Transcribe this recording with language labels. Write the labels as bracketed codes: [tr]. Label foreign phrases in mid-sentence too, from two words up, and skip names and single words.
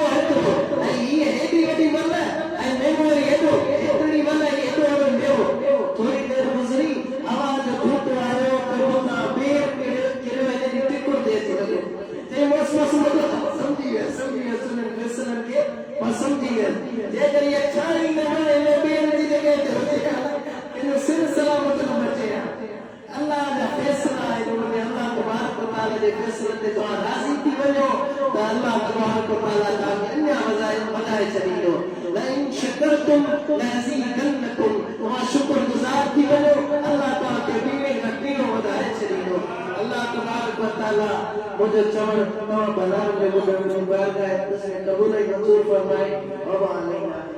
[sd] हेतिरो ऐं इहे हेॾी वॾी वल ऐं मेवो वरी हेॾो एतिरी वल ऐं हेॾो वॾो मेवो थोरी देरि गुज़री आवाज़ धूप आयो करो ना बेर किरियो हिन जी टिकुर थिए थी लॻो चई बसि सम्झी वियसि उन्हनि फ़ैसिलनि खे मां सम्झी वियसि जेकर इहा छाई न वणे हिन बेर जी जॻह ते हुजे हिन सिर सलामत न बचे अल्लाह जा फ़ैसिला आहिनि उनमें अल्लाह तबारक व तआला जे फ़ैसिलनि ते तव्हां राज़ी थी वञो त अल्लाह तबारक व तआला तव्हांखे अञा वधाए छॾींदो [ar] لئن شكرتم لأزيدنكم [sd] तव्हां शुक्रगुज़ार थी वञो अल्लाह तव्हांखे ॿीणे खां ॿीणो वधाए छॾींदो अल्लाह तबारक व तआला मुंहिंजो चवणु तव्हां भलाउनि जे ॿुधण में बारगाह क़बूल ऐं मंज़ूर फरमाए।